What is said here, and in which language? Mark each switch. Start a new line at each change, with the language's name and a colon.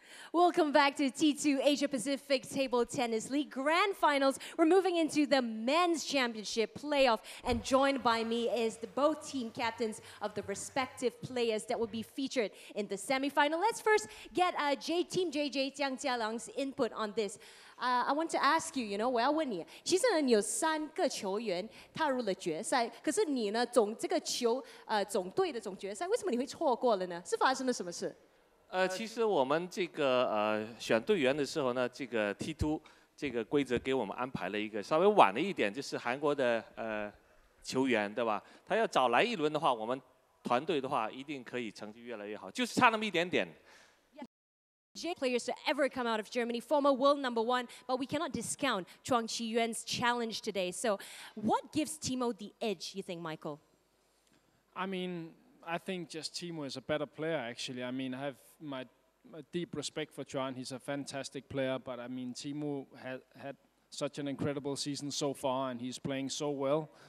English: Welcome back to T2 Asia Pacific Table Tennis League Grand Finals. We're moving into the Men's Championship playoff, and joined by me is both team captains of the respective players that will be featured in the semifinal. Let's first get Team JJ Jiang Jialang's input on this. I want to ask you,
Chinese: 我要问你，其实呢，你有3个球员踏入了决赛，可是你呢，总队的总决赛，为什么你会错过了呢？是发生了什么事？其实我们这个选队员的时候呢，这个 T2 这个规则给我们安排了一个稍微晚了一点，就是韩国的球员，对吧？他要早来一轮的话，我们团队的话一定可以成绩越来越好，就是差那么一点点。
English: Players to ever come out of Germany, former world #1, but we cannot discount Chuang Chi-yuan's challenge today. So, what gives Timo the edge, you think, Michael? I mean, I think just Timo is a better player, actually. I mean, I have my deep respect for Chuan. He's a fantastic player, but I mean, Timo had such an incredible season so far, and he's playing so well.